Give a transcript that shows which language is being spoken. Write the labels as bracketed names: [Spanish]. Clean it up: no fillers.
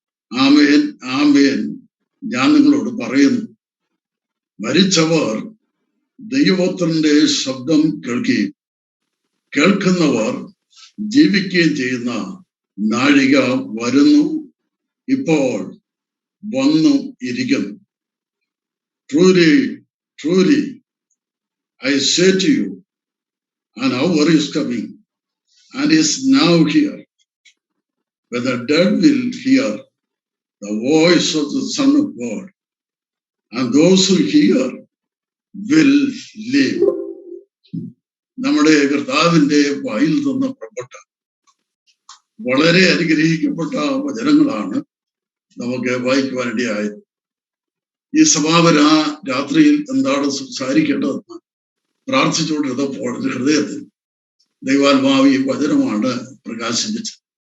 [Malayalam] ആമേൻ ആമേൻ, ഞാൻ നിങ്ങളോട് പറയുന്നു, മരിച്ചവർ ദൈവത്തിന്റെ ശബ്ദം കേൾക്കുകയും കേൾക്കുന്നവർ ജീവിക്കുകയും ചെയ്യുന്ന നാഴിക വരുന്നു, ഇപ്പോൾ വന്നു ഇരിക്കുന്നു. [English] Truly, truly, I say to you, an hour is coming and is now here, when the dead will hear the voice of the Son of God, and those who hear will live. [Malayalam] നമ്മുടെ കർത്താവിന്റെ വായിൽ നിന്ന് പുറപ്പെട്ട വളരെ അനുഗ്രഹിക്കപ്പെട്ട വചനങ്ങളാണ് നമുക്ക് വായിക്കുവാനിടയായത്. ഈ സമാപന രാത്രിയിൽ എന്താണ് സംസാരിക്കേണ്ടതെന്ന് പ്രാർത്ഥിച്ചുകൊണ്ടിരുന്നപ്പോൾ ഹൃദയത്തിൽ ദൈവാത്മാവ് ഈ വചനമാണ് പ്രകാശിപ്പിച്ചത്.